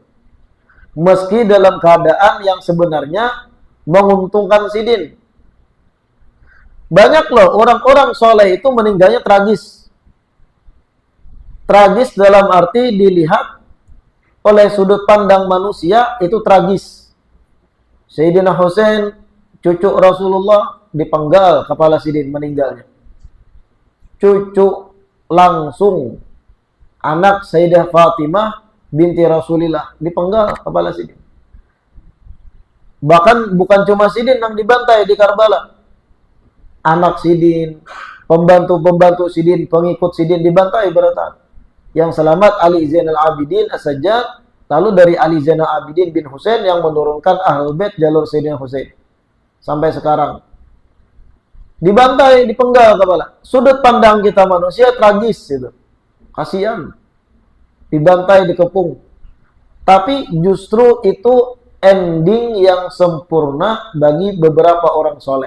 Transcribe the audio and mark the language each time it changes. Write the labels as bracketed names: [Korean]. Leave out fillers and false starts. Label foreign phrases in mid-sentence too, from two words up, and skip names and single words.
[Indonesian] Meski dalam keadaan yang sebenarnya menguntungkan Sidin. Banyak loh orang-orang soleh itu meninggalnya tragis. Tragis dalam arti dilihat oleh sudut pandang manusia itu tragis. Sayyidina Husain, cucu Rasulullah, dipenggal kepala Sidin meninggalnya. Cucu langsung anak Sayyidah Fatimah binti Rasulillah dipenggal kepala Sidin. Bahkan bukan cuma Sidin yang dibantai di Karbala. Anak Sidin, pembantu-pembantu Sidin, pengikut Sidin dibantai berataan. Yang selamat Ali Zainal Abidin As-Sajjad, lalu dari Ali Zainal Abidin bin Husain yang menurunkan Ahlul Bait jalur Sayyidina Husain. Sampai sekarang. Dibantai, dipenggal kepala. Sudut pandang kita manusia tragis itu. Kasihan. Dibantai, dikepung. Tapi justru itu ending yang sempurna bagi beberapa orang soleh.